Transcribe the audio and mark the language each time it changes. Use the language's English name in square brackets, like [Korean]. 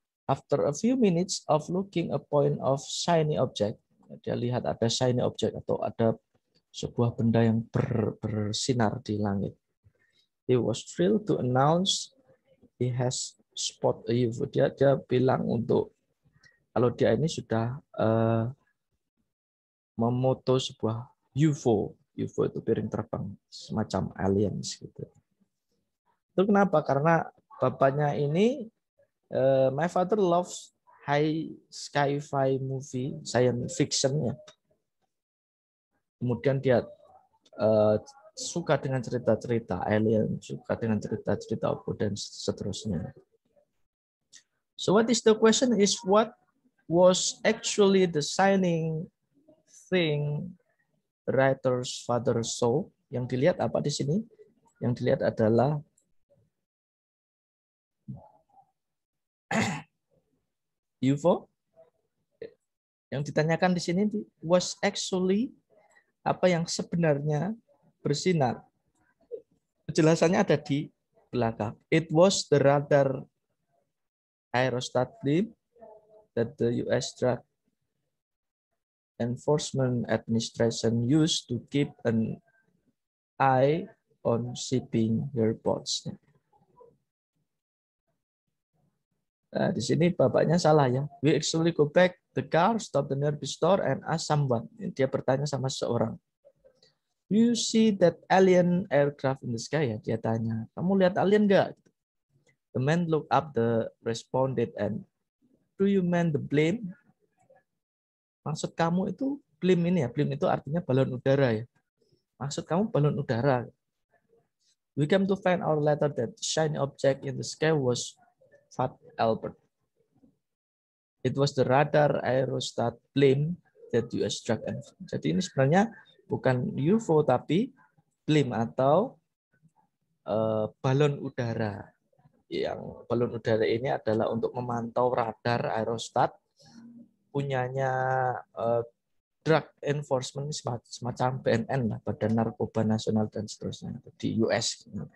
[English] After a few minutes of looking a point of shiny object, [Indonesian] dia lihat ada shiny object atau ada sebuah benda yang bersinar di langit. [English] He was thrilled to announce he has spot a UFO. [Indonesian] Dia bilang untuk kalau dia ini sudah memoto sebuah UFO. UFO itu piring terbang, semacam aliens gitu. Itu kenapa? Karena bapaknya ini, [English] my father loves high sci-fi movie, science fiction ya. [Indonesian] Kemudian dia suka dengan cerita-cerita alien, suka dengan cerita-cerita UFO dan seterusnya. [English] So what is the question is what was actually the shining thing writer's father saw? [Indonesian] Yang dilihat apa di sini? Yang dilihat adalah UFO. Yang ditanyakan di sini [English] was actually [Indonesian] apa yang sebenarnya bersinar. Penjelasannya ada di belakang. [English] It was the radar aerostat beam that the US Drug Enforcement Administration used to keep an eye on shipping airports. [Indonesian] Nah, di sini bapaknya salah ya. [English] We actually go back the car, stop the nearby store, and ask someone. [Indonesian] Dia bertanya sama seseorang. [English] You see that alien aircraft in the sky? [Indonesian] Ya, dia tanya. Kamu lihat alien nggak? [English] The man looked up, responded, and do you mean the blimp? [Indonesian] Maksud kamu itu blimp ini ya? Blimp itu artinya balon udara ya. Maksud kamu balon udara. [English] We came to find out later that the shiny object in the sky was Fat Albert. It was the radar aerostat blimp that US struck. [Indonesian] Jadi ini sebenarnya bukan UFO tapi blimp atau balon udara. Yang balon udara ini adalah untuk memantau radar aerostat punyanya Drug Enforcement, semacam BNN lah, Badan Narkoba Nasional dan seterusnya di US.